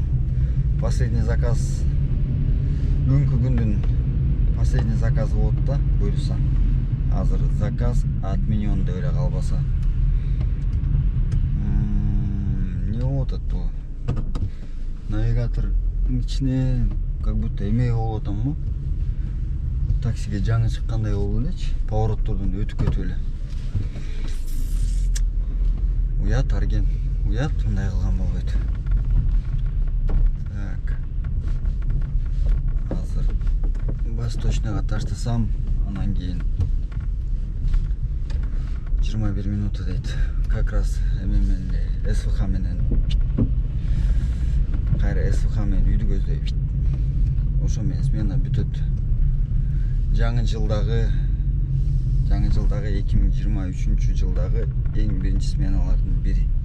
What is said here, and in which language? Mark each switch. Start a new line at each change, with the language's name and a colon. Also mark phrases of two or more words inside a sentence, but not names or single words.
Russian: Последний заказ
Kyrgyz: бүгүнкү күндүн последний заказы болот да, буюрса. Азыр заказ отменен деп эле калбаса. Не болуп атат бул? Навигатор ичине
Russian: как будто
Kyrgyz: эме болуп атамбы? Таксиге жаңы чыккандай болуп элечи, повороттордон өтүп кетип эле. Уят арген, уят мындай кылган болбойт. Так. Азыр Восточныйга таштасам, анан кийин 21 минута дейт.
Russian: Как раз
Kyrgyz: эме менен СВХ менен кайра СВХ менен үйдү көздөйт. Ошо менен смена бүтөт. Жаңы жылдагы 2023 жылдагы эң биринчи сменалардын бири.